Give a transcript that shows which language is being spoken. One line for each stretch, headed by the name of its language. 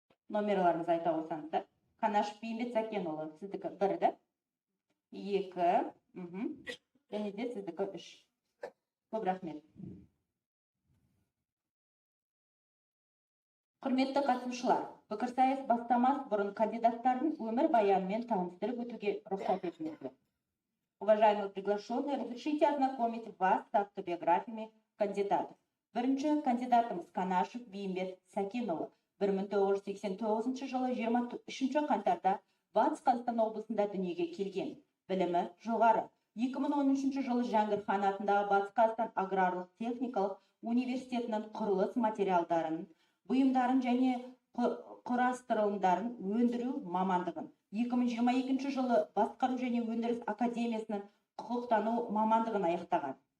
Kazakh: Номерларыңызды айта қойсаңыздар. Қанашев Бейімбет Сәкенұлы, сіздікі 1-ді, 2, және де сіздікі 3. Көп рахмет. Құрметті қатысушылар, пікірсайыс бастамас бұрын кандидаттардың өмір баянымен таныстырып өтуге рұқсат етіңіздер.
Russian: Уважаемые приглашенные, разрешите ознакомить вас с автобиографиями кандидатов.
Kazakh: Бірінші кандидатымыз Қанашев Бейімбет Сәкенұлы 1989 жылы 23 қаңтарда Батыс Қазақстан облысында дүниеге келген. Білімі жоғары. 2013 жылы Жәңгір хан атындағы Батыс Қазақстан аграрлық техникалық университетінің құрылыс материалдарын, бұйымдарын және құрастырылымдарын өндіру мамандығын, 2022 жылы Басқару және өндіріс академиясының құқықтану мамандығын аяқтаған.